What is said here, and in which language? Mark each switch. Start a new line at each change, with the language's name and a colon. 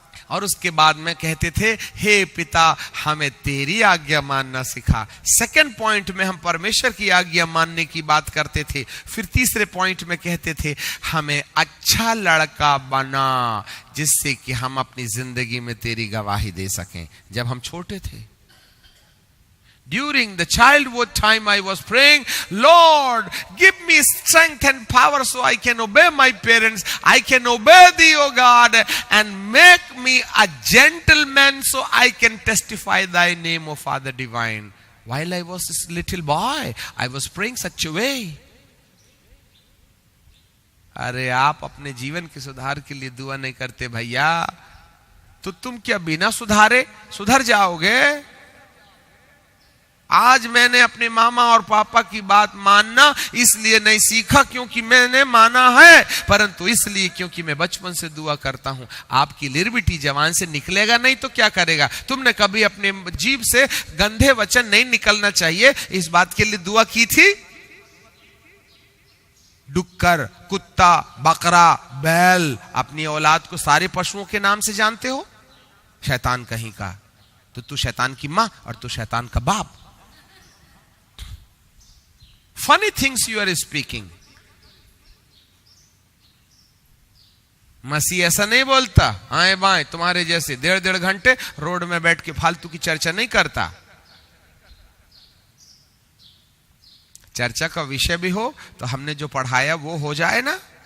Hindi: और उसके बाद में कहते थे, हे पिता, हमें तेरी आज्ञा मानना सिखा। सेकंड पॉइंट में हम परमेश्वर की आज्ञा मानने की बात करते थे। फिर तीसरे पॉइंट में कहते थे, हमें अच्छा लड़का बना जिससे कि हम अपनी जिंदगी में तेरी गवाही दे सकें। जब हम छोटे थे,
English: during the childhood time, I was praying, Lord, give me strength and power so I can obey my parents. I can obey thee, O God, and make me a gentleman so I can testify thy name, O Father divine. While I was a little boy, I was praying such a way.
Hindi: अरे आप अपने जीवन के सुधार के लिए दुआ नहीं करते भैया, तो तुम क्या बिना सुधारे सुधर जाओगे? आज मैंने अपने मामा और पापा की बात मानना इसलिए नहीं सीखा क्योंकि मैंने माना है, परंतु इसलिए क्योंकि मैं बचपन से दुआ करता हूं। आपकी लिरबिटी जवान से निकलेगा नहीं तो क्या करेगा? तुमने कभी अपने जीभ से गंदे वचन नहीं निकलना चाहिए, इस बात के लिए दुआ की थी? डुक्कर, कुत्ता, बकरा, बैल, अपनी औलाद को सारे पशुओं के नाम से जानते हो? शैतान कहीं का, तो तू शैतान की मां और तू शैतान का बाप।
English: Funny things you are speaking.
Hindi: मसीह ऐसा नहीं बोलता आए बाएं तुम्हारे जैसे 1.5 घंटे रोड में बैठ के फालतू की चर्चा नहीं करता। चर्चा का विषय भी हो तो हमने जो पढ़ाया वो हो जाए ना।